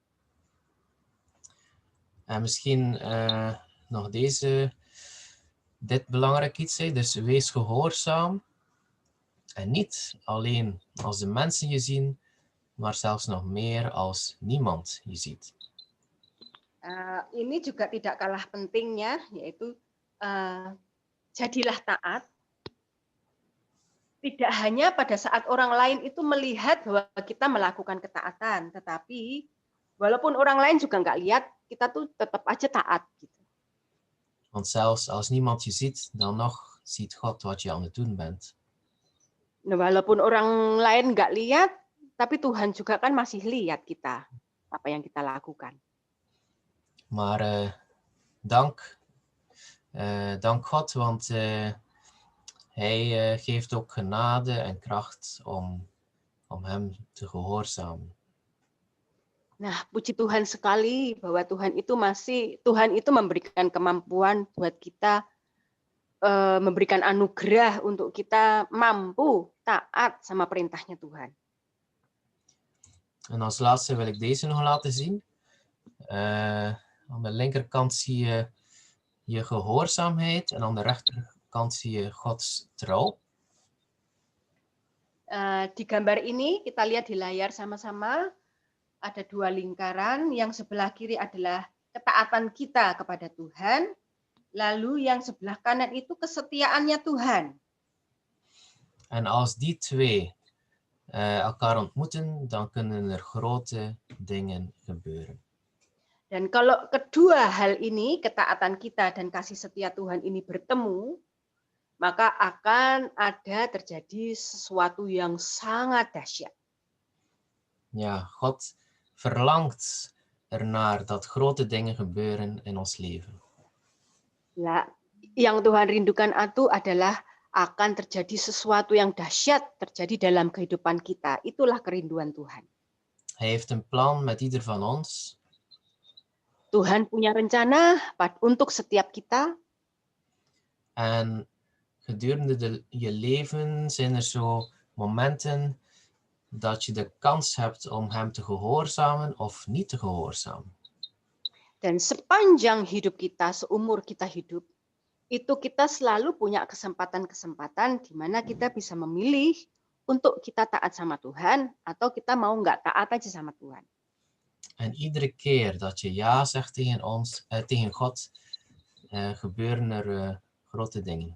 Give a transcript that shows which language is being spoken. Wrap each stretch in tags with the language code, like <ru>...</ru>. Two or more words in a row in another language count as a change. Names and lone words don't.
<nl>En misschien nog dit belangrijk iets, dus wees gehoorzaam. En niet alleen als de mensen je zien, maar zelfs nog meer als niemand je ziet.</nl> <id>Ini juga tidak kalah pentingnya, yaitu jadilah taat. Tidak hanya pada saat orang lain itu melihat bahwa kita melakukan ketaatan, tetapi walaupun orang lain juga nggak lihat, kita tuh tetap aja taat. Gitu.</id> <nl>Want zelfs als niemand je ziet, dan nog ziet God wat je aan het doen bent.</nl> <id>Nah, walaupun orang lain nggak lihat, tapi Tuhan juga kan masih lihat kita, apa yang kita lakukan.</id> <nl>Maar dank God, want Hij geeft ook genade en kracht om Hem te gehoorzamen.</nl> <id>Nah, puji Tuhan sekali bahwa Tuhan itu memberikan kemampuan buat kita, memberikan anugerah untuk kita mampu taat sama perintahnya Tuhan.</id> <nl>En als laatste wil ik deze nog laten zien. Aan de linkerkant zie je je gehoorzaamheid en aan de rechterkant zie je Gods trouw.</nl> <id>Di gambar ini kita lihat di layar sama-sama ada dua lingkaran, yang sebelah kiri adalah ketaatan kita kepada Tuhan, lalu yang sebelah kanan itu kesetiaannya Tuhan.</id> <nl>En als die twee elkaar ontmoeten, dan kunnen er grote dingen gebeuren.</nl> <id>Dan kalau kedua hal ini, ketaatan kita dan kasih setia Tuhan ini bertemu, maka akan ada terjadi sesuatu yang sangat dahsyat.</id> <nl>Ja, God verlangt ernaar dat grote dingen gebeuren in ons leven.</nl> <id>Ya, yang Tuhan rindukan itu adalah akan terjadi sesuatu yang dahsyat terjadi dalam kehidupan kita. Itulah kerinduan Tuhan.</id> <nl>Hij heeft een plan met ieder van ons.</nl> <id>Tuhan punya rencana untuk setiap kita.</id> <nl>En gedurende je leven zijn er zo momenten dat je de kans hebt om Hem te gehoorzamen of niet te gehoorzamen.</nl> <id>Dan sepanjang hidup kita, seumur kita hidup, itu kita selalu punya kesempatan-kesempatan di mana kita bisa memilih untuk kita taat sama Tuhan atau kita mau nggak taat aja sama Tuhan.</id> <nl>En iedere keer dat je ja zegt tegen God, gebeuren er grote dingen.</nl>